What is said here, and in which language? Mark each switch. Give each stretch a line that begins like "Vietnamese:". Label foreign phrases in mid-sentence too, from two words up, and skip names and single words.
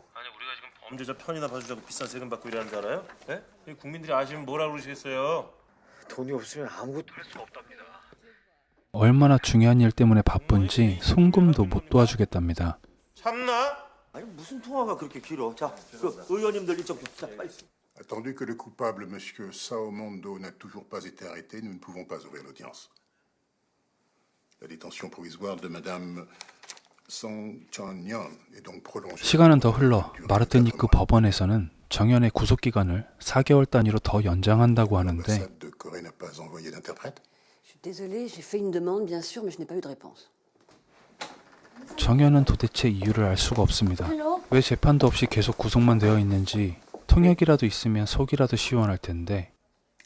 Korean: 아니 우리가 지금 범죄자 편이나 봐주자고 비싼 세금 받고 일하는 줄 알아요? 예? 이 국민들이 아시면 뭐라 그러시겠어요? 돈이 없으면 아무것도 할 수가 없답니다. 얼마나 중요한 일 때문에 바쁜지 송금도 못 도와주겠답니다. 참나? 아니 무슨 통화가 그렇게 길어? 자, 그 의원님들 이쪽 자 빨리.
French: Attendu que le coupable, Monsieur Sao Mondo, n'a toujours pas été arrêté, nous ne pouvons pas ouvrir l'audience. La détention provisoire de Madame Song Chon-yeon est donc prolongée.
Korean: 시간은 더 흘러 마르티니크 법원에서는 정연의 구속 기간을 4개월 단위로 더 연장한다고 하는데
French: L'ambassade de Corée n'a pas envoyé d'interprète. Je suis désolée, j'ai fait une demande, bien sûr, mais je n'ai pas eu de réponse.
Korean: 정연은 도대체 이유를 알 수가 없습니다. 왜 재판도 없이 계속 구속만 되어 있는지 통역이라도 있으면 속이라도 시원할 텐데